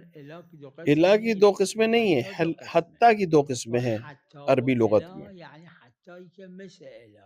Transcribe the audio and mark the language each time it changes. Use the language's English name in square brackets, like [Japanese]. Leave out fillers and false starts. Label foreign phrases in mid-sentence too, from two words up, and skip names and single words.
[Urdu] الا کی دو قسمیں نہیں ہیں، حتی کی دو قسمیں ہیں عربی لغت میں. یعنی حتی که مثل اله.